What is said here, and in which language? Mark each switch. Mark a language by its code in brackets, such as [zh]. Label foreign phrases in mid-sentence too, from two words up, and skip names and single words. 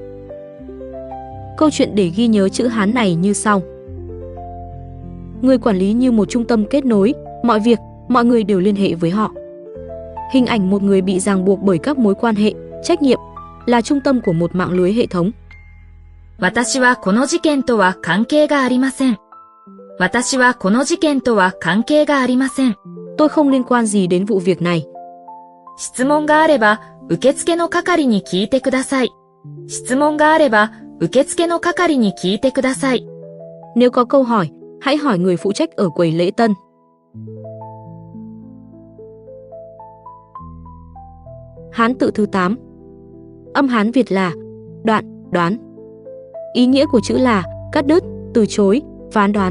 [vi] Câu chuyện để ghi nhớ chữ Hán này như sau. Người quản lý như một trung tâm kết nối, mọi việc, mọi người đều liên hệ với họ. Hình ảnh một người bị ràng buộc bởi các mối quan hệ, trách nhiệm, là trung tâm của một mạng lưới hệ thống. [ja] 私はこの事件とは関係がありません。私はこの事件とは関係がありません。 [vi] Tôi không liên quan gì đến vụ việc này. [ja] 質問があれば、受付の係に聞いてください。質問があれば、受付の係に聞いてください。 [vi] Nếu có câu hỏi, hãy hỏi người phụ trách ở quầy lễ tân. Hán tự thứ 8. Âm Hán Việt là đoạn, đoán. Ý nghĩa của chữ là cắt đứt, từ chối, phán đoán.